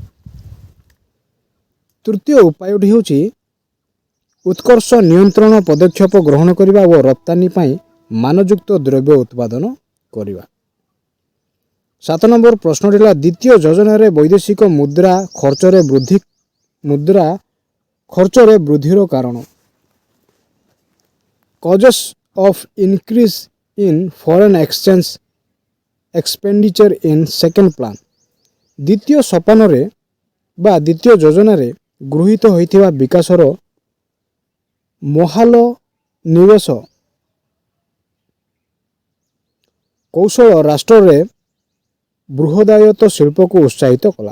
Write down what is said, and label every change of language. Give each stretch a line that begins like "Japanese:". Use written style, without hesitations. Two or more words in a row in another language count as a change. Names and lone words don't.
Odia: ତୃତୀୟ ଉପାୟଟି ହେଉଛି ଉତ୍କର୍ଷ ନିୟନ୍ତ୍ରଣ ପଦକ୍ଷେପ ଗ୍ରହଣ କରିବା ଓ ରପ୍ତାନି ପାଇଁ ମାନଯୁକ୍ତ ଦ୍ରବ୍ୟ ଉତ୍ପାଦନ କରିବା। 7 ନମ୍ବର ପ୍ରଶ୍ନଟି ହେଲା ଦ୍ୱିତୀୟ ଯୋଜନାରେ ବୈଦେଶିକ ମୁଦ୍ରା ଖର୍ଚ୍ଚରେ ବୃଦ୍ଧିର କାରଣ।
English: Causes of increase in foreign exchange expenditure in second plan।
Odia: ଦ୍ୱିତୀୟ ସୋପାନରେ ବା ଦ୍ୱିତୀୟ ଯୋଜନାରେ ଗୃହୀତ ହୋଇଥିବା ବିକାଶର ମହାଲ ନିବେଶ କୌଶଳ ରାଷ୍ଟ୍ରରେ ବୃହଦାୟତ ଶିଳ୍ପକୁ ଉତ୍ସାହିତ କଲା।